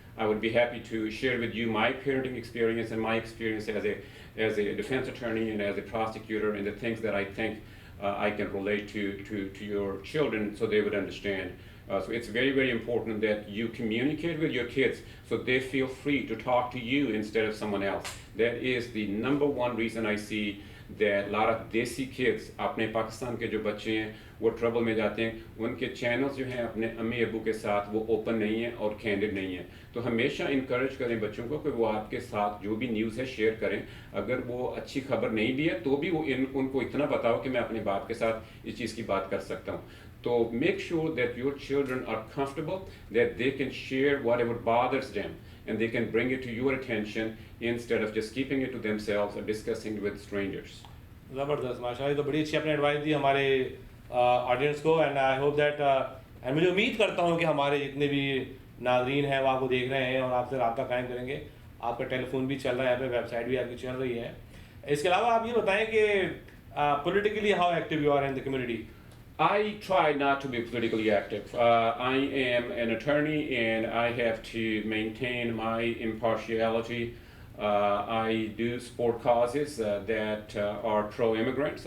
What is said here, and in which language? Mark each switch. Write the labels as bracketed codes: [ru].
[en] I would be happy to share with you my parenting experience and my experience as a defense attorney and as a prosecutor, and the things that I think I can relate to your children so they would understand. So it's very, very important that you communicate with your kids so they feel free to talk to you instead of someone else. That is the number one reason I see that a lot of desi kids, [hi] अपने पाकिस्तान के जो बच्चे हैं वो trouble में जाते हैं, उनके चैनल्स जो हैं अपने अम्मी अबू के साथ वो ओपन नहीं है और कैंडिड नहीं है. तो हमेशा इनकरेज करें बच्चों को कि वो आपके साथ जो भी न्यूज़ है शेयर करें. अगर वो अच्छी खबर नहीं भी है तो भी वो उनको इतना बताओ कि मैं अपने बाप के साथ इस चीज़ की बात कर सकता हूँ. [en] So make sure that your children are comfortable, that they can share whatever bothers them, and they can bring it to your attention instead of just keeping it to themselves or discussing it with strangers. [hi] ज़बरदस्त, माशाल्लाह, तो बड़ी अच्छी आपने advice दी हमारे audience को, [en] and I hope that [hi] and मुझे उम्मीद करता हूँ कि हमारे जितने भी नाज़रीन हैं वो आपको देख रहे हैं और आपसे रब्ता कायम करेंगे. आपका टेलीफोन भी चल रहा है, यहाँ पे वेबसाइट भी आपकी चल रही है. इसके अलावा आप ये बताएं कि [en] politically how active you are in the community. I try not to be politically active. I am an attorney and I have to maintain my impartiality. I do support causes that are pro-immigrants.